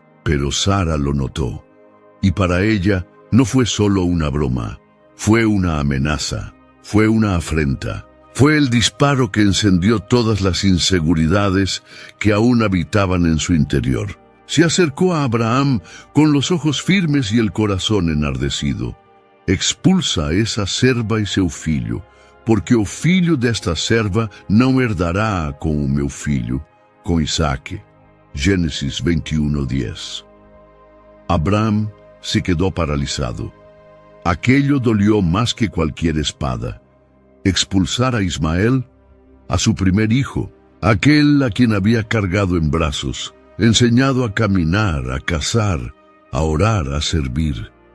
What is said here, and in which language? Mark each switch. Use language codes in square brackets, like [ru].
[es] Pero Sara lo notó, y para ella no fue solo una broma, fue una amenaza, fue una afrenta, Fue el disparo que encendió todas las inseguridades que aún habitaban en su interior. Se acercó a Abraham con los ojos firmes y el corazón enardecido. [pt] Expulsa a esa serva e seu filho, porque o filho desta serva não herdará com o meu filho, com Isaque. Gênesis 21:10. [es] Abraham se quedó paralizado. Aquello dolió más que cualquier espada. Expulsar a Ismael, a su primer hijo, aquel a quien había cargado en brazos, enseñado a caminar, a cazar, a orar, a servir.